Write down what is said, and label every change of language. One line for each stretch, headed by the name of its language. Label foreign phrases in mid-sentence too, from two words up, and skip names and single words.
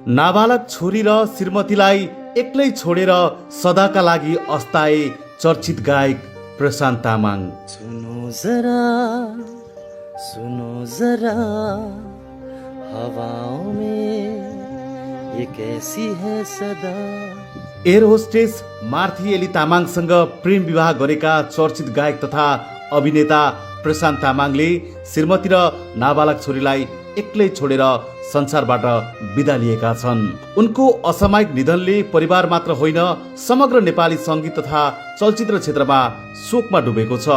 Nepali: नाबालक छोरी र श्रीमतीलाई एक्लै छोडेर सदाका लागि अस्ताए चर्चित गायक प्रशान्त तामाङ।
Hindi: सुनो जरा हवाओं में ये कैसी है सदा।
Nepali: एयर होस्टेस मार्थी एली तामाङसँग प्रेम विवाह गरेका चर्चित गायक तथा अभिनेता प्रशान्त तामाङले श्रीमती र नाबालक छोरीलाई एक्लै छोडेर संसारबाट बिदा लिएका छन्। उनको असामयिक निधनले परिवार मात्र होइन समग्र नेपाली संगीत तथा चलचित्र क्षेत्रमा शोकमा डुबेको छ।